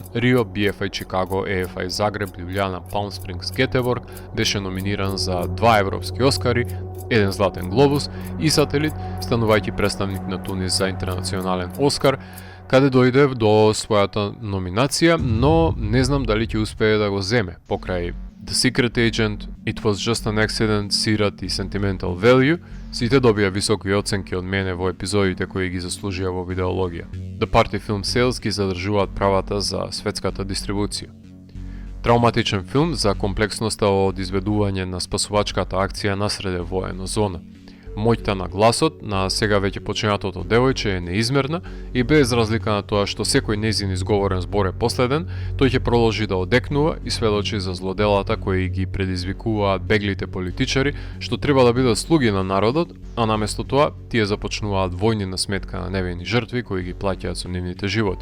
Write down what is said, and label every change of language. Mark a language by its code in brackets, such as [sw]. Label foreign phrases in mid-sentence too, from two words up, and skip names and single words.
[mk] Рио, BFI Чикаго, EFI Загреб, Лјубљана, Палм Спрингс, Гетеборг, беше номиниран за 2 европски Оскари, 1 Златен глобус и Сателит, станувајќи представник на Тунис за интернационален Оскар, каде дојде до својата номинација, но не знам дали ќе успее да го земе покрај The Secret Agent, It Was Just an Accident, Sirat и Sentimental Value. Сите добија високи оценки од мене во епизодите кои ги заслужија во видеологија. The Party Film Sales ги задржуваат правата за светската дистрибуција. Травматичен филм за комплексноста од изведување на спасувачката акција насреде воена зона. Моќта на гласот на сега веќе починатото девојче е неизмерна и без разлика на тоа што секој нејзин изговорен збор е последен, тој ќе продолжи да одекнува и сведочи за злоделата кои ги предизвикуваат беглите политичари, што треба да бидат слуги на народот, а наместо тоа тие започнуваат војни на сметка на невини жртви кои ги плаќаат со нивните животи.